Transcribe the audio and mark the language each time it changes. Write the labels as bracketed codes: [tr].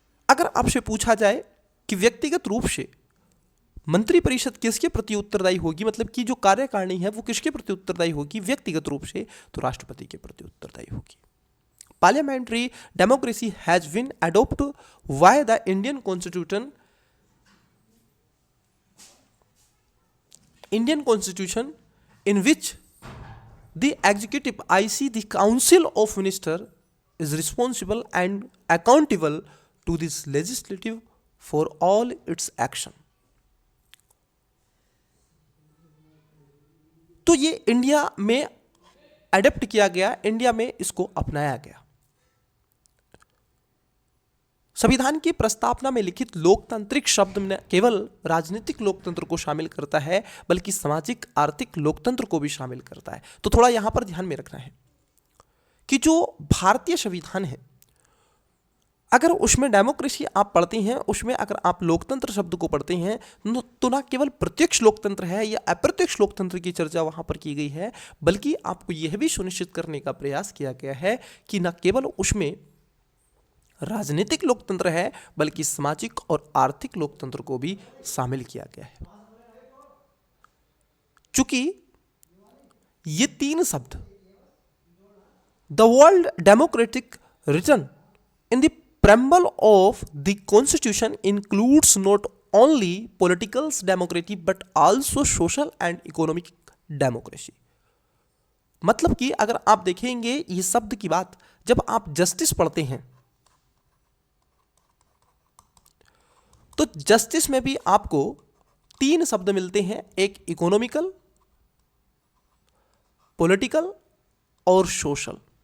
[hi] अगर आपसे पूछा जाए कि व्यक्तिगत रूप से मंत्रिपरिषद किसके प्रति उत्तरदायी होगी, मतलब कि जो कार्यकारिणी है वो किसके प्रति उत्तरदायी होगी व्यक्तिगत रूप से, तो राष्ट्रपति के प्रति उत्तरदायी होगी। [en] Parliamentary democracy has been adopted by the Indian constitution in which the executive, i.e. the council of ministers, is responsible and accountable to this legislative for all its action. [hi] तो ये इंडिया में अडेप्ट किया गया, India में इसको अपनाया गया। संविधान की प्रस्तावना में लिखित लोकतांत्रिक शब्द न केवल राजनीतिक लोकतंत्र को शामिल करता है बल्कि सामाजिक आर्थिक लोकतंत्र को भी शामिल करता है। तो थोड़ा यहां पर ध्यान में रखना है कि जो भारतीय संविधान है, अगर उसमें डेमोक्रेसी आप पढ़ते हैं, उसमें अगर आप लोकतंत्र शब्द को पढ़ते हैं तो ना केवल प्रत्यक्ष लोकतंत्र है या अप्रत्यक्ष लोकतंत्र की चर्चा वहां पर की गई है, बल्कि आपको यह भी सुनिश्चित करने का प्रयास किया गया है कि न केवल उसमें राजनीतिक लोकतंत्र है बल्कि सामाजिक और आर्थिक लोकतंत्र को भी शामिल किया गया है। चूंकि ये तीन शब्द [en] The word democratic written in the preamble of the constitution includes not only political democracy but also social and economic democracy। [hi] मतलब कि अगर आप देखेंगे ये शब्द की बात, जब आप जस्टिस पढ़ते हैं तो जस्टिस में भी आपको तीन शब्द मिलते हैं, एक इकोनॉमिकल, पॉलिटिकल और सोशल।